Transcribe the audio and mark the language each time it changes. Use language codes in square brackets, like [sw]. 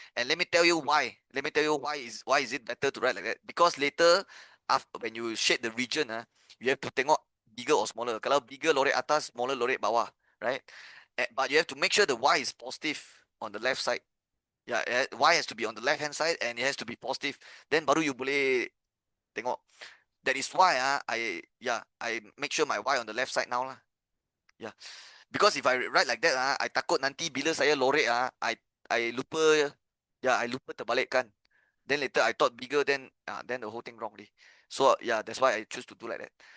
[en] And let me tell you why. Let me tell you why is it better to write like that? Because later, after when you shade the region, you have to tengok bigger or smaller. [ms] Kalau bigger lorek atas, smaller lorek bawah, [en] right? But you have to make sure the y is positive on the left side. Yeah, y has to be on the left hand side and it has to be positive. [ms] Then baru you boleh tengok. [en] That is why I make sure my y on the left side now lah. Yeah. Because if I write like that I [ms] takut nanti bila saya lorek I lupa, I lupa terbalikkan. [en] Then later I thought bigger, then the whole thing wrongly. So yeah, that's why I choose to do like that.